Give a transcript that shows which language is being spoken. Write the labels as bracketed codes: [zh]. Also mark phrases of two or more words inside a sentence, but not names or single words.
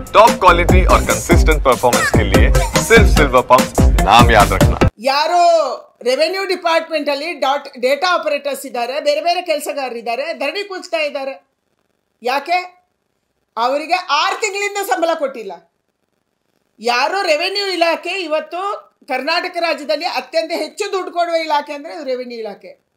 [en] top quality [hi] और [en] consistent performance [hi] के लिए सिर्फ सिल्वर पंप नाम याद रखना। [kn] ಯಾರು [en] revenue department [kn] ಅಲ್ಲಿ [en] data operators [kn] ಇದ್ದಾರೆ, ಬೇರೆ ಬೇರೆ ಕೆಲಸಗಾರರಿದ್ದಾರೆ, ಧರಣಿ ಕೂಚ್ತಾ ಇದ್ದಾರೆ. ಯಾಕೆ? ಅವರಿಗೆ 6 ತಿಂಗಳಿಂದ ಸಂಬಳ ಕೊಟ್ಟಿಲ್ಲ. ಯಾರು ರೆವೆನ್ಯೂ ಇಲಾಖೆ ಇವತ್ತು ಕರ್ನಾಟಕ ರಾಜ್ಯದಲ್ಲಿ ಅತ್ಯಂತ ಹೆಚ್ಚು ದುಡ್ಡು ಕೊಡುವ ಇಲಾಖೆ ಅಂದರೆ ಅದು ರೆವೆನ್ಯೂ ಇಲಾಖೆ.